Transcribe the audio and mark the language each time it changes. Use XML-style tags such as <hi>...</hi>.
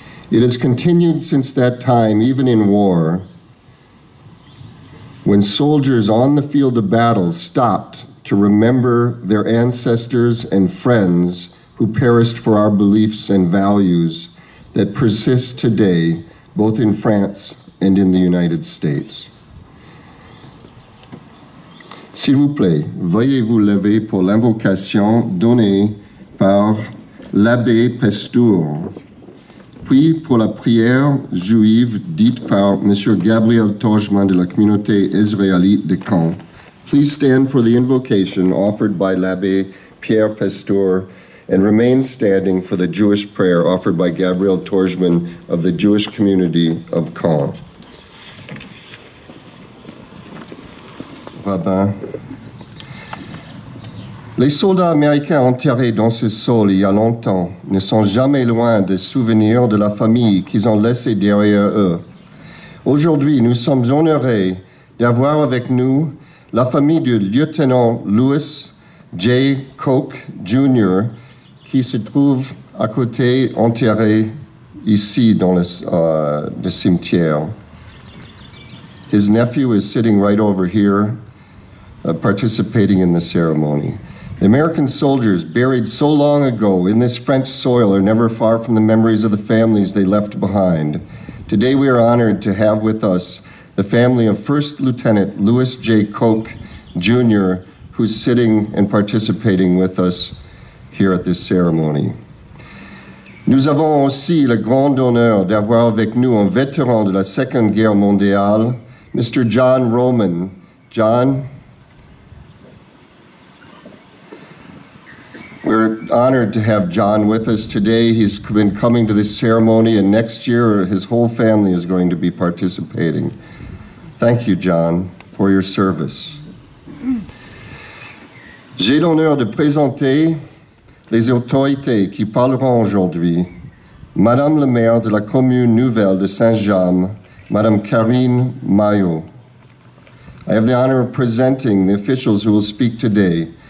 <en>It has continued since that time, even in war, when soldiers on the field of battle stopped to remember their ancestors and friends who perished for our beliefs and values that persist today, both in France and in the United States.</en> <fr>S'il vous plaît, veuillez vous lever pour l'invocation donnée par l'abbé Pasteur, puis pour la prière juive dite par M. Gabriel Tojman de la communauté israélite de Caen.</fr> <en>Please stand for the invocation offered by l'abbé Pierre Pasteur and remain standing for the Jewish prayer offered by Gabriel Tojman of the Jewish community of Caen. Rabbin.</en> <fr>Les soldats américains enterrés dans ce sol il y a longtemps ne sont jamais loin des souvenirs de la famille qu'ils ont laissée derrière eux. Aujourd'hui, nous sommes honorés d'avoir avec nous la famille du lieutenant Louis J. Koch Jr., qui se trouve à côté, enterré ici dans le cimetière.</fr> <en>His nephew is sitting right over here, participating in the ceremony. The American soldiers buried so long ago in this French soil are never far from the memories of the families they left behind. Today we are honored to have with us the family of First Lieutenant Louis J. Koch Jr., who's sitting and participating with us here at this ceremony.</en> <fr>Nous avons aussi le grand honneur d'avoir avec nous un vétéran de la Seconde Guerre mondiale, Mr. John Roman.</fr> <en>John, we're honored to have John with us today. He's been coming to this ceremony, and next year his whole family is going to be participating. Thank you, John, for your service.</en> <fr>J'ai l'honneur de présenter les autorités qui parleront aujourd'hui. Madame le maire de la commune nouvelle de Saint-James, Madame Karine Maillot.</fr> <en>I have the honor of presenting the officials who will speak today.</en>